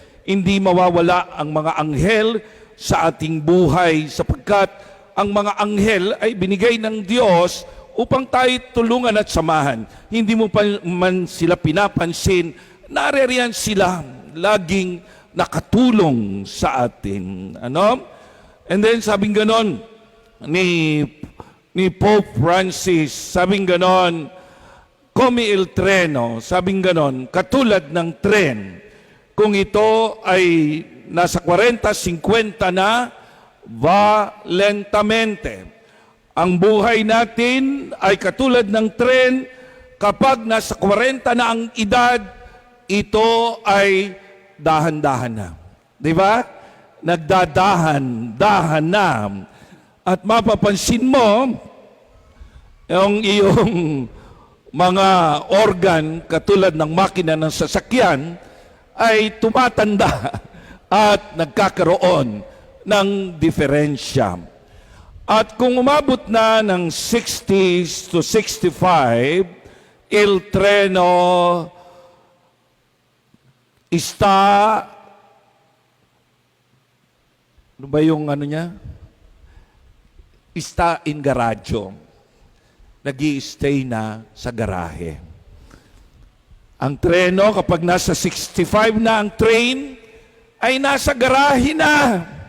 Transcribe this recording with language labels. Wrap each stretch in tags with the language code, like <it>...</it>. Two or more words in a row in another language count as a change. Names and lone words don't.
<tl>hindi mawawala ang mga anghel sa ating buhay sapagkat ang mga anghel ay binigay ng Diyos upang tayo tulungan at samahan. Hindi mo pa man sila pinapansin, naririyan sila laging nakatulong sa atin. Ano?</tl> <en>And then</en> <tl>sabing ganon ni Pope Francis, sabing ganon,</tl> <it>come il treno,</it> <tl>sabing ganon, katulad ng tren, kung ito ay nasa 40-50 na,</tl> <it>va lentamente.</it> <tl>Ang buhay natin ay katulad ng tren, kapag nasa 40 na ang edad, ito ay dahan-dahan na. Di ba? Nagdadahan-dahan na. At mapapansin mo, yung iyong mga organ, katulad ng makina ng sasakyan, ay tumatanda at nagkakaroon ng diferensya. At kung umabot na ng 60s to 65,</tl> <it>il treno está,</it> <tl>ano ba yung ano niya?</tl> <it>Está in garadyo.</it> <tl>Nag-i-stay na sa garahe. Ang treno, kapag nasa 65 na ang train, ay nasa garahe na.</tl>